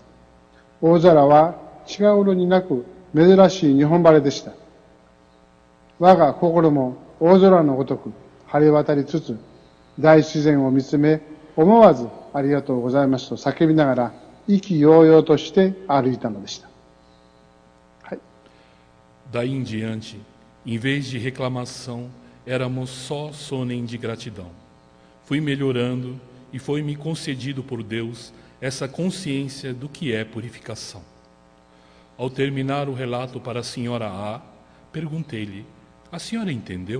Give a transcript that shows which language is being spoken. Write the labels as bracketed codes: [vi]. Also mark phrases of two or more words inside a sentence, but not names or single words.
[ja] 大空は近頃になく珍しい日本晴れでした。我が心も大空のごとく晴れ渡りつつ、大自然を見つめ、思わずありがとうございますと叫びながら、意気揚々として歩いたのでした。はい。 [pt] Daí em diante, em vez de reclamação, éramos só sonem de gratidão. Fui melhorando e foi-me concedido por Deus essa consciência do que é purificação. Ao terminar o relato para a senhora A, perguntei-lhe: a senhora entendeu?